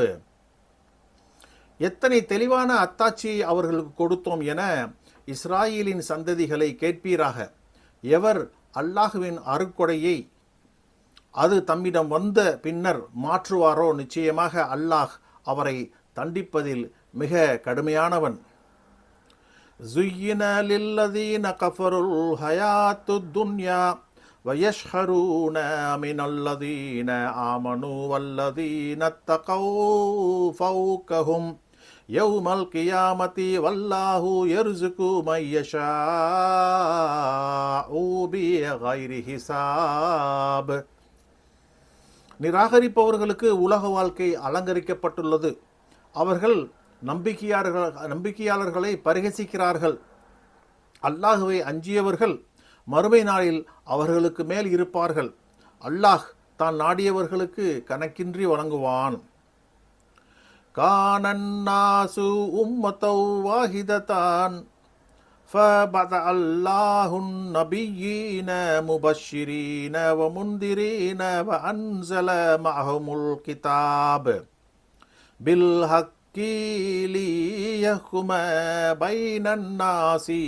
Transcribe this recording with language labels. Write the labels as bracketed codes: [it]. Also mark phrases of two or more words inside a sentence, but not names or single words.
[ta] எத்தனை தெளிவான அத்தாட்சி அவர்களுக்கு கொடுத்தோம் என இஸ்ராயேலின் சந்ததிகளை கேட்பீராக. எவர் அல்லாஹுவின் அருட்கொடையை அது தம்மிடம் வந்த பின்னர் மாற்றுவாரோ நிச்சயமாக அல்லாஹ் அவரை தண்டிப்பதில் மிக கடுமையானவன். [ar] زُيِّنَ لِلَّذِينَ كَفَرُوا الْحَيَاةُ الدُّنْيَا وَيَسْخَرُونَ مِنَ الَّذِينَ آمَنُوا وَالَّذِينَ اتَّقَوْا فَوْقَهُمْ يوم القيامة والله يرزق من يشاء بغير حساب. [ta] நிராகரிப்பவர்களுக்கு உலக வாழ்க்கை அலங்கரிக்கப்பட்டுள்ளது. அவர்கள் நம்பிக்கையாளர்களை பரிகசிக்கிறார்கள். அல்லாஹுவை அஞ்சியவர்கள் மறுமை நாளில் அவர்களுக்கு மேல் இருப்பார்கள். அல்லாஹ் தான் நாடியவர்களுக்கு கணக்கின்றி வழங்குவான். [ar] كان الناس أمة واحدة فبعث الله النبيين مبشرين ومنذرين وأنزل معهم الكتاب بالحق ليحكم بين الناس